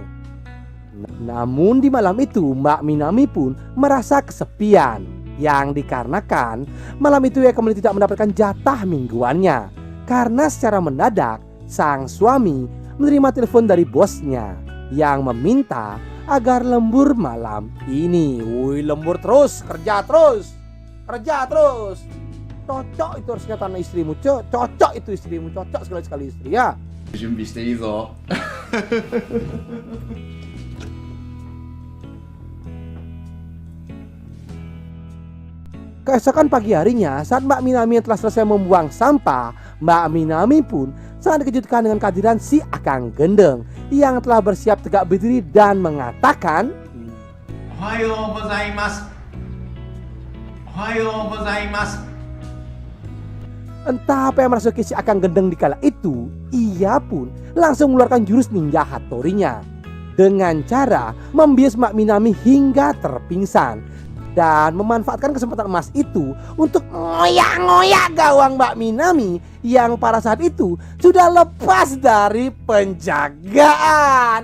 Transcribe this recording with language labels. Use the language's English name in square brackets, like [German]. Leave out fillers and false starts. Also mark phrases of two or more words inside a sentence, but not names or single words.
[Indonesian] Namun di malam itu Mbak Minami pun merasa kesepian, yang dikarenakan malam itu ia kembali tidak mendapatkan jatah mingguannya karena secara mendadak sang suami menerima telepon dari bosnya yang meminta agar lembur malam ini. Wih, lembur terus, kerja terus, kerja terus. Cocok itu harusnya tanah istrimu, cocok itu istrimu, cocok sekali istri ya. [Japanese] 準備していいぞ。 [Indonesian] Keesokan pagi harinya, saat Mbak Minami yang telah selesai membuang sampah, Mbak Minami pun sangat dikejutkan dengan kehadiran si Akang Gendeng yang telah bersiap tegak berdiri dan mengatakan, [Japanese] おはようございます。おはようございます。 [Indonesian] entah apa yang merasuki si Akang Gendeng di kala itu, ia pun langsung mengeluarkan jurus ninja Hattori-nya dengan cara membius Mbak Minami hingga terpingsan dan memanfaatkan kesempatan emas itu untuk ngoyak-ngoyak gawang Mbak Minami yang pada saat itu sudah lepas dari penjagaan.